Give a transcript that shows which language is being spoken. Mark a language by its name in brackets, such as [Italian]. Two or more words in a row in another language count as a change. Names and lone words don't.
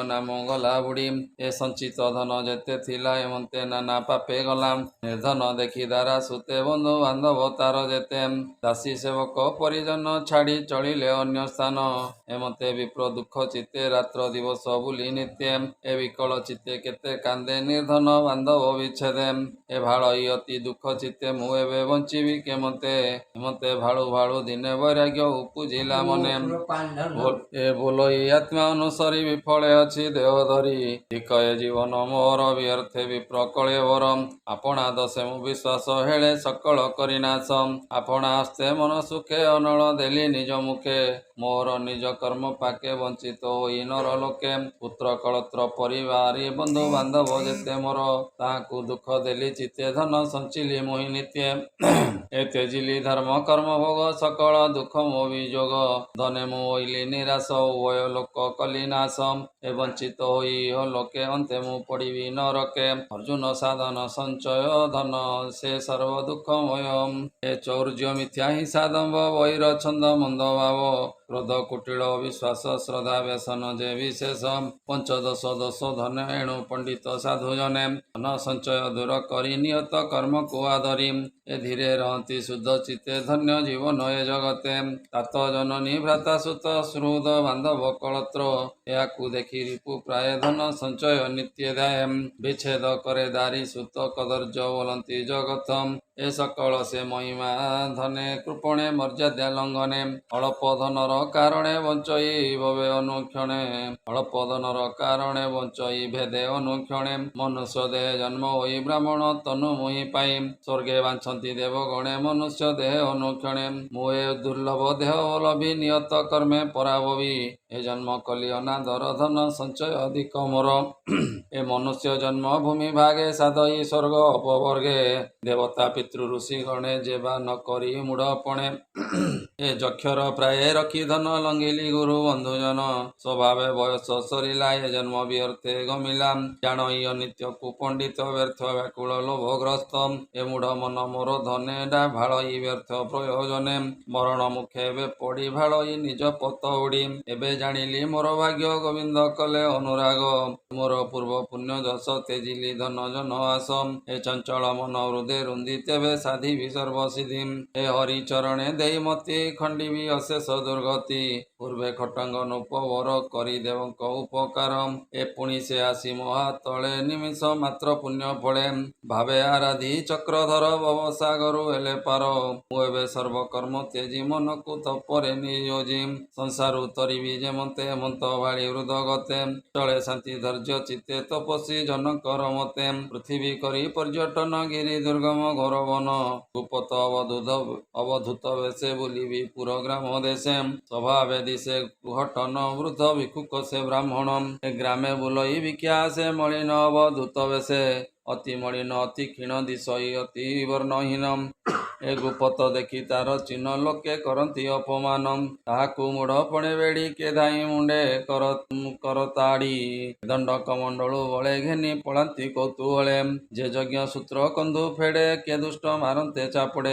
[Odia] ନାମ ଗଲା ବୁଡ଼ି ଏ ସଞ୍ଚିତ ଧନ ଯେତେ ଥିଲା ହେମନ୍ତେ ନାନା ପାପେ ଗଲା ନିର୍ଧନ ଦେଖି ଦାରା ସୁତେ ବନ୍ଧୁ ବାନ୍ଧବ ତାର ଯେତେ ଦାସୀ ସେବକ ପରିଜନ ଛାଡ଼ି ଚଳିଲେ ଅନ୍ୟ ସ୍ଥାନ ହେମନ୍ତେ ବିପ୍ର ଦୁଖ ଚିତେ ରାତ୍ର ଦିବସ ବୁଲି ନିତ୍ୟ ଏ ବିକଳ ଚିତେ କେତେ କାନ୍ଦେ ନିର୍ଧନ ବାନ୍ଧବ ବିଚ୍ଛେଦେ ଏ ଭାଳଇ ଅତି ଦୁଖ ଚିତେ ମୁ ଏବେ ବଞ୍ଚିବି କେମନ୍ତେ ହେମନ୍ତେ ଭାଳୁ ଭାଳୁ ଦିନେ ବୈରାଗ୍ୟ ଉପଜିଲା ମନେ ଏ ବୋଲଇ ଆତ୍ମା ଅନୁସରି ବିଫଳେ ଅଛି ଦେହ ଧରି ଧିକୟେ ଜୀବନ ମୋର ବ୍ୟର୍ଥେ ବିପ୍ର କଳେବର ଆପଣା ଦଶେ ମୁ ବିଶ୍ୱାସ ହେଳେ ସକଳ କରିନାଶ ଆପଣା ହସ୍ତେ ମନ ସୁଖେ ଅନଳ ଦେଲି ନିଜ ମୁଖେ ମୋର ନିଜ କର୍ମ ପାକେ ବଞ୍ଚିତ ହୋଇ ନର ଲୋକେ ପୁତ୍ର କଳତ୍ର ପରିବାରୀ ବନ୍ଧୁ ବାନ୍ଧବ ଯେତେ ମୋର ତାହାକୁ ଦୁଖ ଦେଲି ଚିତେ ଧନ ସଞ୍ଚିଲି ମୋହି ନିତ୍ୟେ ଏ ତେଜିଲି ଧର୍ମ କର୍ମ ଭୋଗ ସକଳ ଦୁଖ ମୋ ବିଯୋଗ ଧନେ ମୁ ହୋଇଲି ନିରାଶ ଉଭୟ ଲୋକ କଲି ନାଶ ଏ ବଞ୍ଚିତ ହୋଇ ହୋ ଲୋକେ ଅନ୍ତେ ମୁ ପଡ଼ିବି ନରକେ ଅର୍ଜୁନ ସାଧନ ସଞ୍ଚୟ ଧନ ସେ ସର୍ବ ଦୁଃଖମୟ ଏ ଚୌର୍ଯ୍ୟ ମିଥ୍ୟା ହିଂସା ଦମ୍ଭ ବୈର ଛନ୍ଦ ମନ୍ଦ ଭାବ କ୍ରୋଧ କୁଟିଳ ବିଶ୍ୱାସ ଶ୍ରଦ୍ଧା ବ୍ୟସନ ଯେ ବିଶେଷ ପଞ୍ଚଦଶ ଦୋଷ ଧନ ଏଣୁ ପଣ୍ଡିତ ସାଧୁ ଜନେ ଧନ ସଞ୍ଚୟ ଦୂର କରି ନିୟତ କର୍ମ କୋ ଆଧରି ଏ ଧୀରେ ରହନ୍ତି ଶୁଦ୍ଧ ଚିତ୍ତେ ଧନ୍ୟ ଜୀବନ ଏ ଜଗତେ ତାତ ଜନନୀ ଭ୍ରାତା ସୁତ ଶ୍ରୁଦ ବାନ୍ଧବ କଳତ୍ର ଯାକୁ ଦେଖି ରିପୁ ପ୍ରାୟ ଧନ ସଞ୍ଚୟ ନିତ୍ୟ ଦାୟ ବିଚ୍ଛେଦ କରେ ଦାରୀ ସୁତ କଦର୍ଯ୍ୟ ବୋଲନ୍ତି ଜଗତ ଏ ସକଳ ସେ ମହିମା ଧନେ କୃପଣେ ମର୍ଯ୍ୟାଦା ଲଙ୍ଘନେ ଅଳ୍ପ ଧନର କାରଣେ ବଞ୍ଚଇ ଭବେ ଅନୁକ୍ଷଣେ ଅଳ୍ପ ଧନର କାରଣେ ବଞ୍ଚଇ ଭେଦେ ଅନୁକ୍ଷଣେ ମନୁଷ୍ୟ ଦେହ ଜନ୍ମ ହୋଇ ବ୍ରାହ୍ମଣ ତନୁ ମୁହି ପାଇ ସ୍ୱର୍ଗେ ବାଞ୍ଛନ୍ତି ଦେବଗଣେ ମନୁଷ୍ୟ ଦେହ ଅନୁକ୍ଷଣେ ମୁହେ ଦୁର୍ଲଭ ଦେହ ଲଭି ନିୟତ କର୍ମେ ପରାଭବି ଏ ଜନ୍ମ କଲି ଅନାଦର ଧନ ସଞ୍ଚୟ ଅଧିକ ମୋର ଏ ମନୁଷ୍ୟ ଜନ୍ମ ଭୂମି ଭାଗେ ସାଧଇ ସ୍ୱର୍ଗ ଅପବର୍ଗେ ଦେବତା ପିତୃ ଋଷି ଗଣେ ଯେବା ନ କରି ମୂଢ଼ପଣେ ଏ ଯକ୍ଷର ପ୍ରାୟ ରଖି ଧନ ଲଙ୍ଘିଲି ଗୁରୁ ବନ୍ଧୁଜନ ସ୍ୱଭାବେ ବୟସ ସରିଲା ଏ ଜନ୍ମ ବ୍ୟର୍ଥେ ଗମିଲା ଜାଣ ଅନିତ୍ୟ କୁପଣ୍ଡିତ ବ୍ୟର୍ଥ ବ୍ୟାକୁଳ ଲୋଭଗ୍ରସ୍ତ ଏ ମୂଢ଼ ମନ ମୋର ଧନେ ଡା ଭାଡ଼ଇ ବ୍ୟର୍ଥ ପ୍ରୟୋଜନେ ମରଣ ମୁଖେ ଏବେ ପଡ଼ି ଭାଡ଼ଇ ନିଜ ପତ ଉଡ଼ି ଏବେ ଜାଣିଲି ମୋର ଭାଗ୍ୟ ଗୋବିନ୍ଦ କଲେ ଅନୁରାଗ ମୋର ପୂର୍ବ ପୁଣ୍ୟ ଯଶ ତେଜିଲି ଧନ ଜନ ଆଶ ଏ ଚଞ୍ଚଳ ମନ ହୃଦୟ ରୁନ୍ଧି ତେବେ ସାଧି ସର୍ବସିଦ୍ଧି ଏ ହରି ଚରଣେ ଦେଇ ମତି ଖଣ୍ଡିବି ଅଶେଷ ଦୁର୍ଗତି ପୂର୍ବେ ଖଟଙ୍ଗ ନୋପବର କରି ଦେବଙ୍କ ଉପକାର ଏ ପୁଣି ସେ ଆସି ମହା ତଳେ ନିମିଷ ମାତ୍ର ପୁଣ୍ୟ ଫଳେ ଭାବେ ଆରାଧି ଚକ୍ରଧର ଭବସାଗରୁ ହେଲେ ପାର ମୁ ଏବେ ସର୍ବକର୍ମ ତେଜି ମନକୁ ତପରେ ନିୟୋଜି ସଂସାରୁ ତରିବି ଯେମନ୍ତେ ହେମନ୍ତ ଭାଳି ହୃଦ ଗତେ ଚଳେ ଶାନ୍ତି ଧୈର୍ଯ୍ୟ ଚିତ୍ତେ ତପସ୍ୱୀ ଜନଙ୍କର ମତେ ପୃଥ୍ୱୀ କରି ପର୍ଯ୍ୟଟନ ଗିରି ଦୁର୍ଗମ ଘୋର ବନ ଗୁପତ ଅବଧୂତ ବେଶେ ବୁଲିବି ପୁର ଗ୍ରାମ ଦେଶେ ସ୍ୱଭାବେ ଦିଶେ କୁହଟନ ବୃଦ୍ଧ ଭିକ୍ଷୁକ ସେ ବ୍ରାହ୍ମଣ ଗ୍ରାମେ ବୁଲଇ ବିଖ୍ୟା ସେ ମଳିନ ଅବଧୂତ ବେଶେ ଅତି ମଳିନ ଅତି କ୍ଷୀଣ ଦିଶଇ ଅତି ବର୍ଣ୍ଣହୀନ। ଏ ଗୁପତ ଦେଖି ତାର ଚିହ୍ନ ଲୋକେ କରନ୍ତି ଅପମାନ। ତାହାକୁ ମୂଢ଼ପଣେ ବେଢ଼ି କେ ଧାଇଁ ମୁଣ୍ଡେ କରତାଡ଼ି। ଦଣ୍ଡ କମଣ୍ଡଳୁ ବଳେ ଘେନି ପଳାନ୍ତି କୌତୂହଳେ। ଯେ ଯଜ୍ଞ ସୂତ୍ର କନ୍ଧୁ ଫେଡ଼େ କେ ଦୁଷ୍ଟ ମାରନ୍ତେ ଚାପୁଡ଼େ।